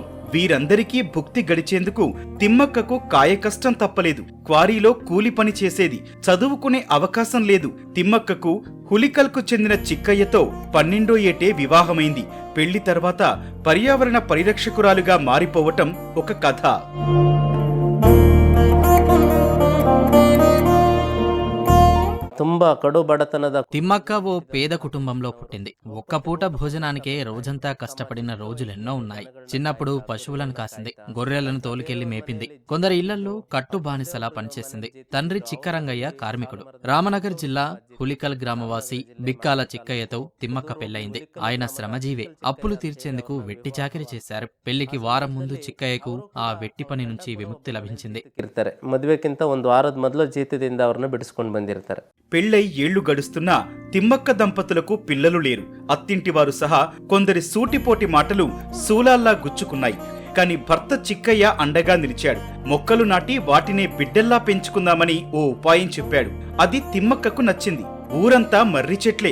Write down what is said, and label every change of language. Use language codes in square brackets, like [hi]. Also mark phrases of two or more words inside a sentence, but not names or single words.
[te] వీరందరికీ భుక్తి గడిచేందుకు తిమ్మక్కకు కాయకష్టం తప్పలేదు. క్వారీలో కూలి పని చేసేది. చదువుకునే అవకాశం లేదు. తిమ్మక్కకు హులికల్కు చెందిన చిక్కయ్యతో 12వ ఏటే వివాహమైంది. పెళ్లి తర్వాత పర్యావరణ పరిరక్షకురాలుగా మారిపోవటం ఒక కథ. [kn] ತುಂಬಾ ಕಡು ಬಡತನದ [te] తిమ్మక్క ఓ పేద కుటుంబంలో పుట్టింది. ఒక్క పూట భోజనానికే రోజంతా కష్టపడిన రోజులెన్నో ఉన్నాయి. చిన్నప్పుడు పశువులను కాసింది, గొర్రెలను తోలుకెళ్లి మేపింది. కొందరి ఇళ్లలో కట్టు బానిసలా పనిచేసింది. తండ్రి చిక్కరంగయ్య కార్మికుడు. రామనగర్ జిల్లా హులికల్ గ్రామవాసి బిక్కాల చిక్కయ్యతో తిమ్మక్క పెళ్లయింది. ఆయన శ్రమజీవే. అప్పులు తీర్చేందుకు వెట్టి చాకిరి చేశారు. పెళ్లికి వారం ముందు చిక్కయ్యకు ఆ వెట్టి పని నుంచి విముక్తి లభించింది. [kn] మదుವೆಕ್ಕಿಂತ 1 ವಾರದ ಮೊದಲು ಜೀತದಿಂದ ಅವರನ್ನು ಬಿಡಿಸಿಕೊಂಡು ಬಂದಿರ್ತಾರೆ. [te] పెళ్లై ఏళ్లు గడుస్తున్నా తిమ్మక్క దంపతులకు పిల్లలు లేరు. అత్తింటివారు సహా కొందరి సూటిపోటి మాటలు శూలాల్లా గుచ్చుకున్నాయి. కాని భర్త చిక్కయ్య అండగా నిలిచాడు. మొక్కలు నాటి వాటినే బిడ్డల్లా పెంచుకుందామని ఓ ఉపాయం చెప్పాడు. అది తిమ్మక్కకు నచ్చింది. ఊరంతా మర్రి చెట్లే.